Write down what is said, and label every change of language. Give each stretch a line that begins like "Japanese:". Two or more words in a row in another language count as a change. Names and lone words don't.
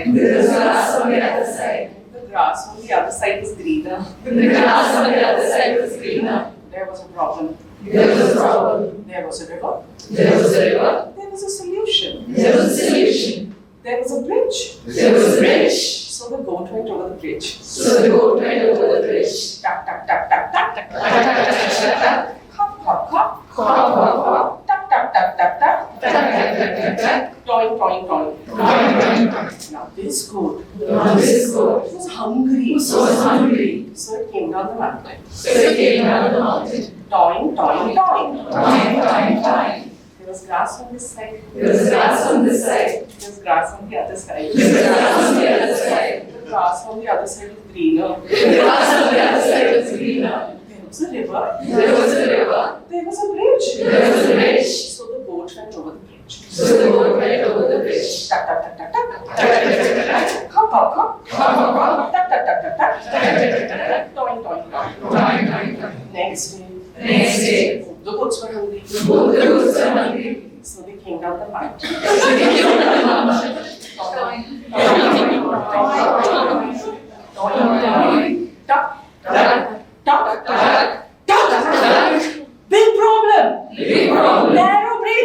English: The grass on the other side was greener. There was a problem. There was a river. There was a solution. There was a bridge. So the goat went over the bridge. Tap, tap, tap, tap, tap, tap, tap. Hop, hop, hop. Tap, tap, tap, tap, tap. Toing. Now this goat was hungry. So it came down the mountain. Toing. There was grass on this side. There was grass on the other side. The grass on the other side was greener. There was a river. There was a bridge. So the goat went over the bridge. Tap, tap, tap, tap, tap. Hop, hop, hop. Tap, tap, tap, tap, tap. Toing. Next day. The goats were hungry. So they came down the mountain. Big problem. Narrow bridge.